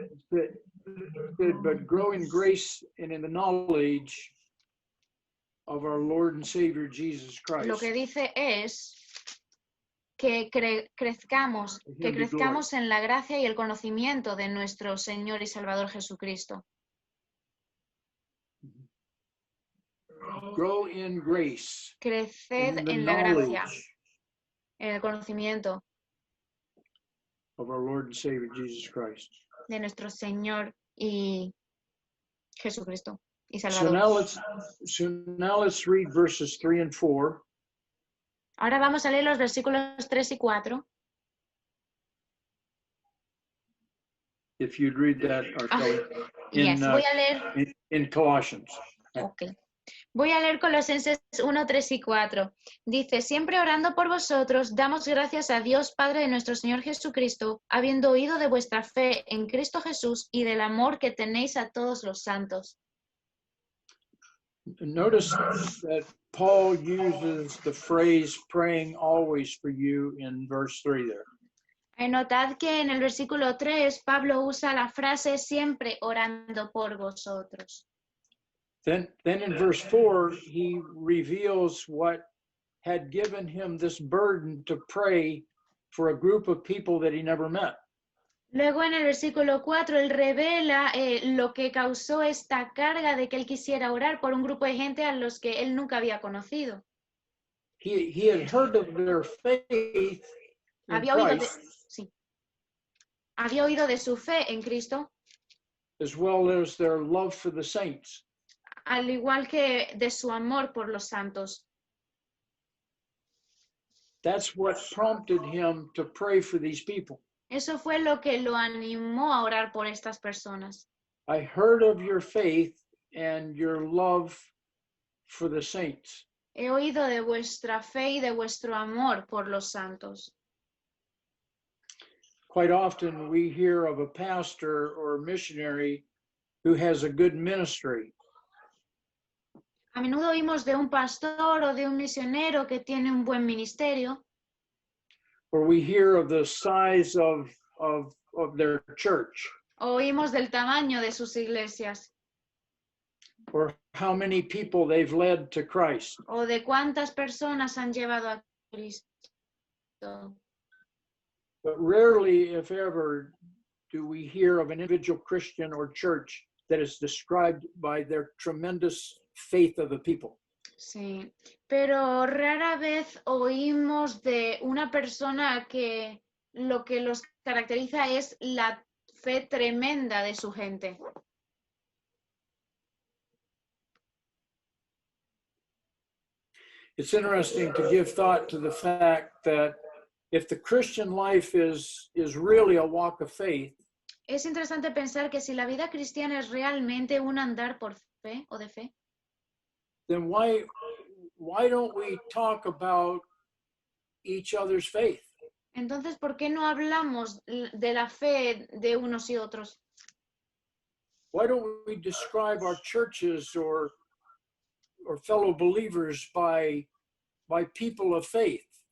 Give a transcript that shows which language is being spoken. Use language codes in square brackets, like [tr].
[en] But grow in grace and in the knowledge of our Lord and Savior Jesus Christ. [es] Lo que dice es que crezcamos en la gracia y el conocimiento de nuestro Señor y Salvador Jesucristo. [en] Grow in grace. [es] Creced en la gracia, en el conocimiento [en] of our Lord and Savior Jesus Christ. [es] De nuestro Señor y Jesucristo y Salvador. [en] So now let's read verses 3 and 4. [es] Ahora vamos a leer los versículos 3 y 4. [en] If you'd read that, Kelly. [es] Yes, voy a leer. [en] In Colossians. [es] Okay. Voy a leer Colosenses 1, 3 y 4. Dice, siempre orando por vosotros, damos gracias a Dios Padre de nuestro Señor Jesucristo, habiendo oído de vuestra fe en Cristo Jesús y del amor que tenéis a todos los santos. [en] Notice that Paul uses the phrase praying always for you in verse 3 there. [es] Notad que en el versículo 3 Pablo usa la frase siempre orando por vosotros. [en] Then in verse 4, he reveals what had given him this burden to pray for a group of people that he never met. [es] Luego en el versículo 4, él revela lo que causó esta carga de que él quisiera orar por un grupo de gente a los que él nunca había conocido. [en] He had heard of their faith in Christ, [es] había oído de su fe en Cristo, [en] as well as their love for the saints. [es] Al igual que de su amor por los santos. [en] That's what prompted him to pray for these people. [es] Eso fue lo que lo animó a orar por estas personas. [en] I heard of your faith and your love for the saints. [es] He oído de vuestra fe y de vuestro amor por los santos. [en] Quite often we hear of a pastor or a missionary who has a good ministry. [es] A menudo oímos de un pastor o de un misionero que tiene un buen ministerio. [en] Or we hear of the size of their church. [es] Oímos del tamaño de sus iglesias. [en] Or how many people they've led to Christ. [es] O de cuántas personas han llevado a Cristo. [en] But rarely, if ever, do we hear of an individual Christian or church that is described by their tremendous faith of the people. [es] Sí, pero rara vez oímos de una persona que lo que los caracteriza es la fe tremenda de su gente. [en] It's interesting to give thought to the fact that if the Christian life is really a walk of faith, [es] Es interesante pensar que si la vida cristiana es realmente un andar por fe o de fe, [en] then why don't we talk about each other's faith? [es] entonces, ¿por qué no hablamos de la fe de unos y otros? [en] Why don't we describe our churches or fellow believers by people of faith?